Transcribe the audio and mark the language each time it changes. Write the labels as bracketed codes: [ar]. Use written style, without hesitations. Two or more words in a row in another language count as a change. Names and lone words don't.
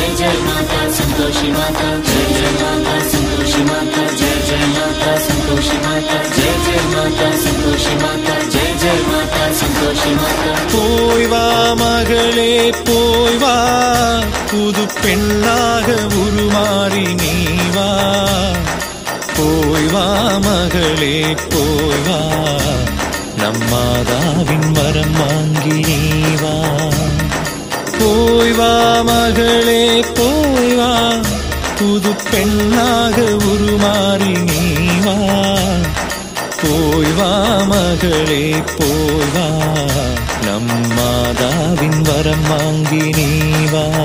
[hi] जय माता संतोषी माता जय जय माता संतोषी माता जय जय माता संतोषी माता जय जय माता संतोषी माता जय जय माता संतोषी माता [ta] போய் வா மகளே போய் வா புது பெண்ணாக உருமாறி நீ வா போய் வா மகளே போய் வா நம்மாதாவின் வரம் வாங்கி நீ வா போய் வா மகளே போய் வா புது பெண்ணாக உருமாறி நீ வா போய் வா மகளே போய் வா நம்மாதாவின் வரம் வாங்கி நீ வா